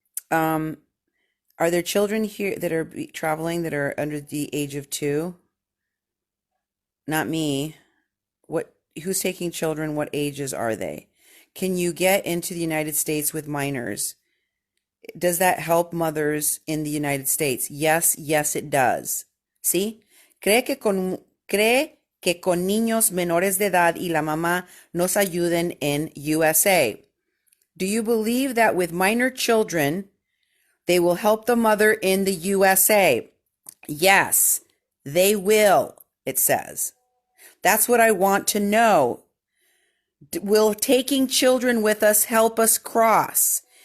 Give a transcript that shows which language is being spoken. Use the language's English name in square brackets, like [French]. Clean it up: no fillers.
[English] Are there children here that are traveling that are under the age of 2? Not me. Who's taking children? What ages are they? Can you get into the United States with minors? Does that help mothers in the United States? Yes, it does. ¿Sí? [Spanish] ¿Cree que con niños menores de edad y la mamá nos ayuden en USA? [English] Do you believe that with minor children, they will help the mother in the USA? Yes, they will, it says. That's what I want to know. Will taking children with us help us cross?